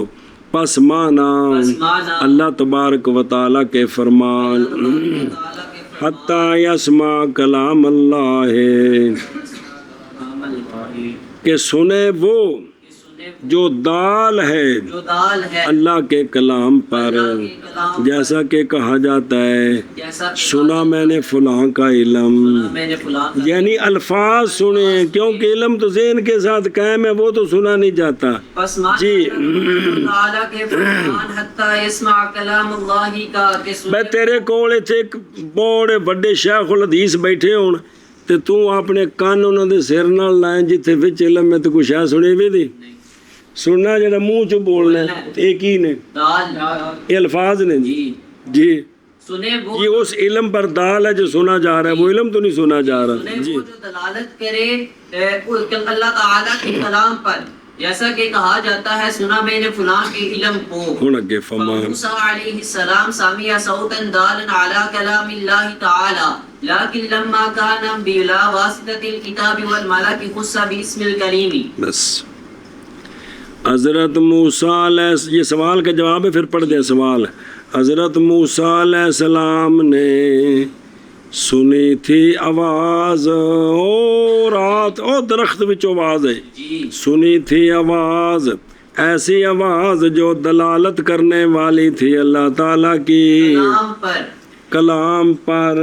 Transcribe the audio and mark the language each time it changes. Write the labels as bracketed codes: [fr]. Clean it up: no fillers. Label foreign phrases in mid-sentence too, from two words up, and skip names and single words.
[ur] پس مانا اللہ تبارک و تعالیٰ کے فرمان [ar] حتیٰ یسمع کلام اللہ [ur] کہ سنے وہ جو دال ہے اللہ کے کلام پر، جیسا کہ کہا جاتا ہے سنا میں نے فلاں کا علم، یعنی الفاظ سنے کیونکہ علم تو ذہن کے ساتھ قائم ہے، وہ تو سنا نہیں جاتا. [pa] جی میں تیرے کول ایک بڑے وڈے شیخ الحدیث بیٹھے ہون تے تو اپنے کان انہوں دے سر نال لائیں جتھے وچ علم میں تو کچھ ہے سنے بھی دی سننا جڑا منہ چ بولنا ایک ہی نے [ur] یہ الفاظ نے جی یہ اس علم پر دال ہے جو سنا جا رہا [pa] ہے، وہ علم تو نہیں سنا جا رہا. جی [ur] جو دلالت کرے اللہ تعالیٰ کے کلام پر، جیسا کہ کہا جاتا ہے سنا میں نے فلاں کے علم کو. [pa] ہن اگے فرمان [ar] موسیٰ علیہ السلام سمع صوتا دالا علی کلام اللہ تعالی لیکن لما کان بلا واسطۃ الکتاب والملک خص باسم الکریم. [ur] بس حضرت موسیٰ علیہ، یہ سوال کا جواب ہے پھر پڑھ دیں سوال. حضرت موسیٰ علیہ السلام نے سنی تھی آواز، [pa] او رات او درخت وچ آواز ہے، [ur] سنی تھی آواز، ایسی آواز جو دلالت کرنے والی تھی اللہ تعالیٰ کی کلام پر.